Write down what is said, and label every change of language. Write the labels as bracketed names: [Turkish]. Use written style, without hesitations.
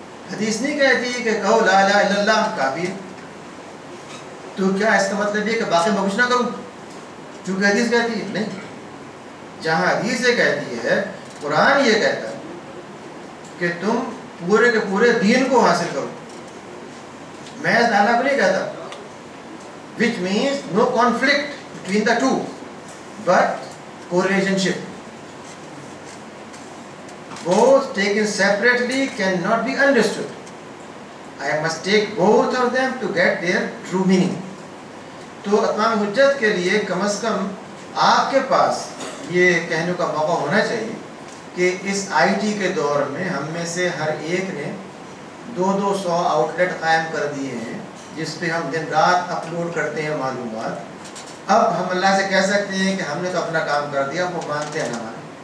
[Urdu] حدیث نہیں کہتی کہ کہو لا الہ الا اللہ کافی ہے، تو کیا اس کا مطلب یہ کہ باقی میں کچھ نہ کروں چونکہ حدیث کہتی ہے؟ نہیں، جہاں حدیث یہ کہتی ہے، قرآن یہ کہتا ہے کہ تم پورے کے پورے دین کو حاصل کرو، محض اللہ کو نہیں کہتا، [English] which means no conflict between the two but correlationship. Both taken separately cannot be understood. I must take both of them to get their true meaning. [Urdu] تو اتمام حجت کے لیے کم از کم آپ کے پاس یہ کہنے کا موقع ہونا چاہیے کہ اس آئی ٹی کے دور میں ہم میں سے ہر ایک نے 200 آؤٹ لیٹ قائم کر دیے ہیں جس پہ ہم دن رات اپلوڈ کرتے ہیں معلومات۔ اب ہم اللہ سے کہہ سکتے ہیں کہ ہم نے تو اپنا کام کر دیا، وہ مانتے ہیں نہ مانتے۔